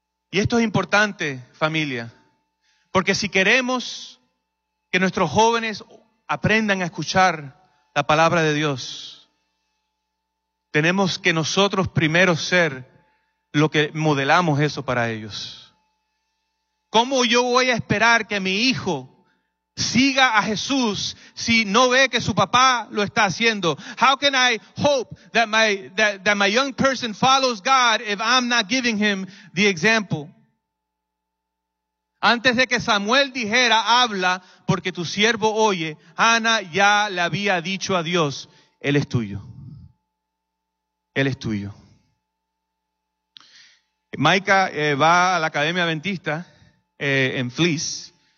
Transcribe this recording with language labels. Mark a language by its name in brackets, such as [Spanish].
[Spanish] Y esto es importante, familia. Porque si queremos que nuestros jóvenes aprendan a escuchar la palabra de Dios, tenemos que nosotros primero ser lo que modelamos eso para ellos. ¿Cómo yo voy a esperar que mi hijo siga a Jesús si no ve que su papá lo está haciendo? [English] How can I hope that my young person follows God if I'm not giving him the example? [Spanish] Antes de que Samuel dijera, habla, porque tu siervo oye, Ana ya le había dicho a Dios, Él es tuyo. Él es tuyo. Micah va a la Academia Adventista en Flees.